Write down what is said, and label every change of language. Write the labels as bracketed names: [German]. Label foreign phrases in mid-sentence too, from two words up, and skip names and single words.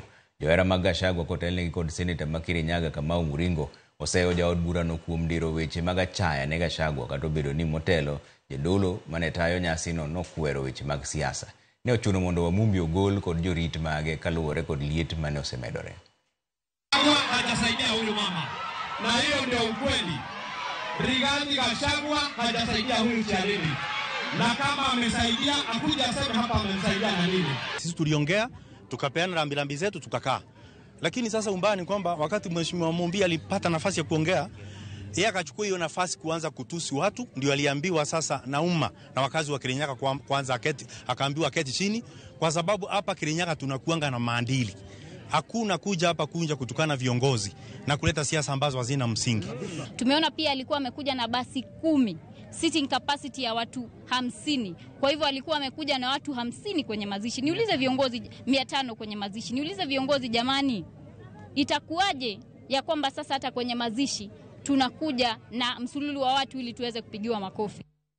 [Luo (Kenya and Tanzania)] Johera mag Gachagua kotelnegi kod Senator Kirinyaga Kamau Muriungo oseyo jaod bura no kuom diro weche mag achaya ne Gachagua kata obedo ni motelo jodolo mane tayo nyasi no nokwero weche mag siasa. Ne ochuno mondo Wamumbi ogol kod jorit mage kaluwore kod liet mane osemedore. [Swahili] Hajasaidia huyu mama. Na hiyo ndio ukweli. Rigathi Gachagua hajasaidia huyu Charity. Na kama amesaidia akuja aseme hapa amemsaidia na nini. Sisi tuliongea, tukapeana rambirambi zetu tukakaa. Lakini sasa umbaya ni kwamba wakati Mheshimiwa Wamumbi alipata nafasi ya kuongea, yeye akachukua hiyo nafasi kuanza kutusi watu, ndio aliambiwa sasa na umma na wakazi wa Kirinyaga kwanza akaambiwa keti chini kwa sababu hapa Kirinyaga tunakuanga na maadili. Hakuna kuja hapa kutukana viongozi na kuleta siasa ambazo hazina msingi. Tumeona pia alikuwa amekuja na basi 10, [English] sitting capacity [Swahili] ya watu 50. Kwa hivyo alikuwa amekuja na watu 50 kwenye mazishi. Niulize viongozi 500 kwenye mazishi. Niulize viongozi jamani, itakuwaje ya kwamba sasa hata kwenye mazishi tunakuja na msululu wa watu ili tuweze kupigiwa makofi?